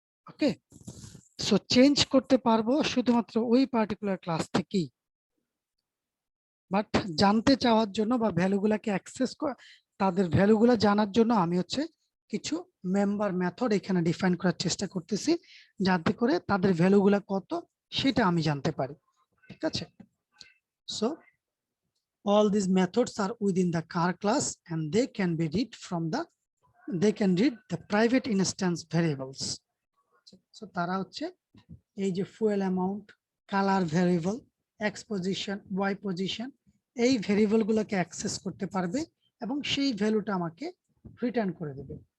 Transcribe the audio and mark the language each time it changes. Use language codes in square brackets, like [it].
[bn] ওকে, so change করতে পারবো শুধুমাত্র ওই পার্টিকুলার ক্লাস থেকেই, বাট জানতে চাওয়ার জন্য বা ভ্যালুগুলাকে অ্যাক্সেস তাদের ভ্যালুগুলা জানার জন্য আমি হচ্ছে কিছু মেম্বার মেথড এখানে ডিফাইন করার চেষ্টা করতেছি, যাতে করে তাদের ভ্যালুগুলা কত সেটা আমি জানতে পারি। ঠিক আছে, [en] So all these methods are within the car class and they can be read from they can read the private instance variables. [bn] So তারা হচ্ছে এই যে fuel amount, color variable, x position, y position, এই variable গুলোকে access করতে পারবে এবং সেই ভ্যালুটা আমাকে রিটার্ন করে দেবে।